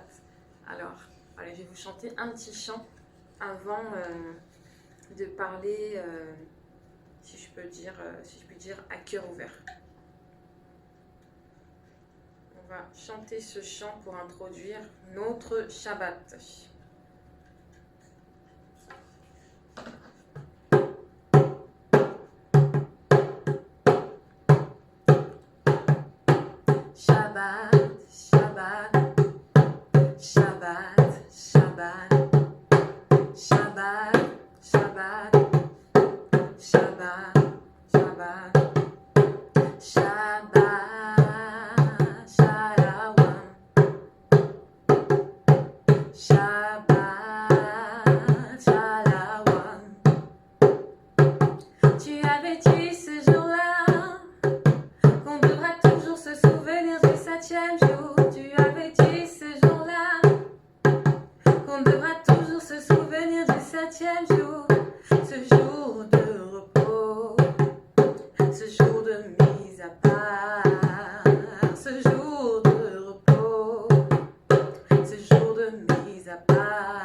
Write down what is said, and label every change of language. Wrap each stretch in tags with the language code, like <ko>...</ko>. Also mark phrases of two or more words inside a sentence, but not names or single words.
<fr>Alors, allez, je vais vous chanter un petit chant avant de parler, si je puis dire, à cœur ouvert. On va chanter ce chant pour introduire notre Shabbat.</fr> <he>שבת, שבת, שבת, שבת, שבת, שבת, שבת, שבת, שבת, שלום, שבת, שלום.</he> <fr>Tu avais dit ce jour-là qu'on devra toujours se souvenir du 7e jour. Tu avais dit ce jour-là qu'on devra toujours se souvenir du 7e jour. Ce jour de repos, ce jour de mise à part, ce jour de repos, ce jour de mise à part.</fr>